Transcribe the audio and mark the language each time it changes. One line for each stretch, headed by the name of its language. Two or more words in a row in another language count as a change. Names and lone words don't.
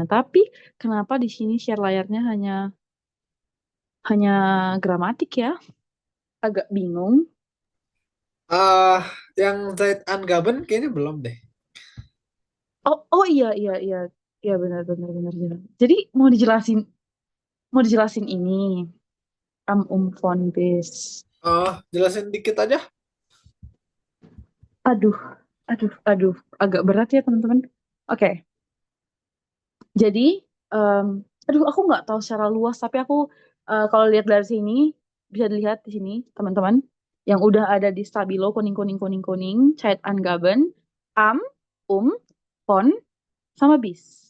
Indonesian: Tapi kenapa di sini share layarnya hanya hanya gramatik ya? Agak bingung. Ah, yang
German: Zaid Angaben
Indonesian: kayaknya belum deh. Oh, oh iya iya iya. Iya benar benar benar benar. Jadi mau dijelasin ini
German: von bis.
Indonesian: Oh, jelasin dikit aja. Aduh, aduh, aduh, agak berat ya teman-teman. Oke, jadi, em, aduh, aku nggak tahu secara luas, tapi aku kalau lihat dari sini bisa dilihat di sini teman-teman yang udah ada di stabilo kuning kuning kuning kuning,
German: Zeit Angaben, am, von,
Indonesian: sama bis.